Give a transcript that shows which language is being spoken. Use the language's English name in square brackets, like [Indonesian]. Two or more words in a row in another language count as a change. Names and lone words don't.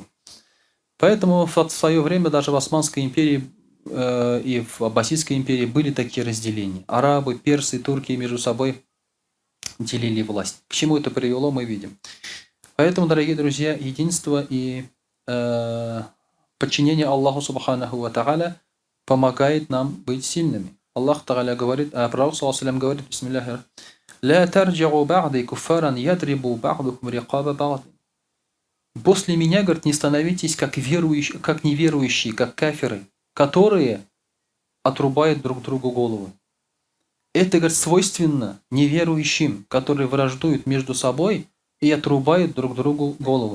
[Russian] Поэтому в свое время даже в Османской империи и в Аббасидской империи были такие разделения. Арабы, персы, турки между собой делили власть. К чему это привело, мы видим. Поэтому, дорогие друзья, единство и подчинение Аллаху [Arabic] سبحانه وتعالى [Russian] помогает нам быть сильными. [Arabic] الله تعالى [Russian] говорит, пророк [Arabic] صلى الله عليه وسلم [Russian] говорит: [Arabic] Бисмиллахир لا ترجعوا بعدي كفارا يضرب بعضكم رقاب بعض. [Russian] После меня, говорит, не становитесь как верующие, как неверующие, как кафиры, которые отрубают друг другу головы. Это, говорит, свойственно неверующим, которые враждуют между собой и отрубают друг другу головы.